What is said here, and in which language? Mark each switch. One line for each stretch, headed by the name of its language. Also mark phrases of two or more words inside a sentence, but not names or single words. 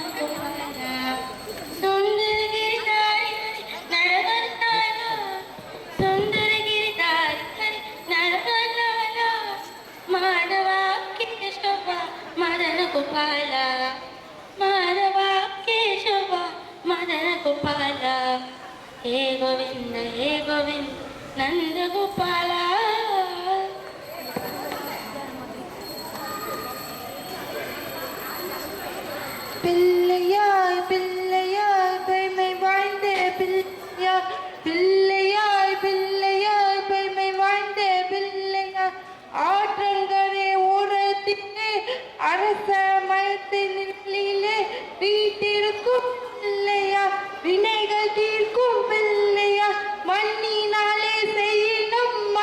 Hindi: गोपाला माधवा केशव मदन गोपाला हे गोविंद नंद गोपाला பிள்ளையாய்
Tamil: பிள்ளையாய் பெய்மை வாழ்ந்த பிள்ளையாய் பிள்ளையாய் பிள்ளையாய் பெய்மை வாழ்ந்த பிள்ளையாய் ஆற்றங்கரை ஓரத்திலே அரச மயத்தின் நிலையிலே வீட்டிற்கும் பிள்ளையா வினைகள் தீர்க்கும் பிள்ளையா மண்ணினாலே செய்யணும்